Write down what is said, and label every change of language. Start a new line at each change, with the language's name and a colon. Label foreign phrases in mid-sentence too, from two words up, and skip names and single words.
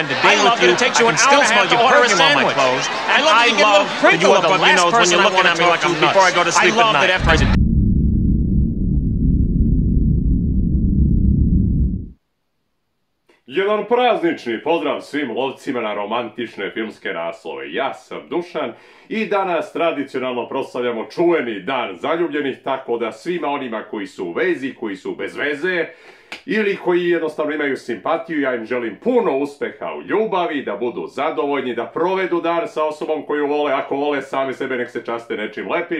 English: the day with you. I can still smell your perfume on my clothes. And I love that you have up your nose when you're looking at me like I'm nuts. Before I go to sleep at night.
Serbian: Jedan praznični pozdrav svim lovcima na romantične filmske naslove. Ja sam Dušan i danas tradicionalno proslavljamo čuveni dan zaljubljenih, tako da svima onima koji su u vezi, koji su bez veze ili koji jednostavno imaju simpatiju, ja im želim puno uspeha u ljubavi, da budu zadovoljni, da provedu dan sa osobom koju vole, ako vole sami sebe nek se časte nečim lepim.